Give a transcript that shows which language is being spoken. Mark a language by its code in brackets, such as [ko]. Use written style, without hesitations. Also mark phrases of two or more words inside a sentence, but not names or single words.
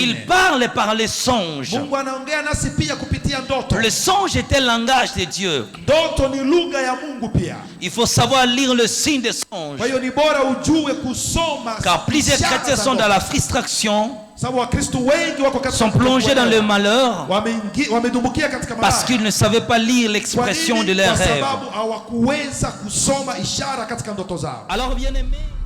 [fr] Il parle par les songes. [sw] Mungu anaongea nasi pia kupitia ndoto. [fr] Le songe est un langage de Dieu. [sw] Ndoto ni lugha ya Mungu pia. [fr] Il faut savoir lire le signe des songes. [sw] Kwa hiyo ni bora ujue kusoma. [fr] Car plusieurs chrétiens sont dans la frustration, sont plongés dans le malheur parce qu'ils ne savaient pas lire l'expression de leurs rêves. Alors bien aimé,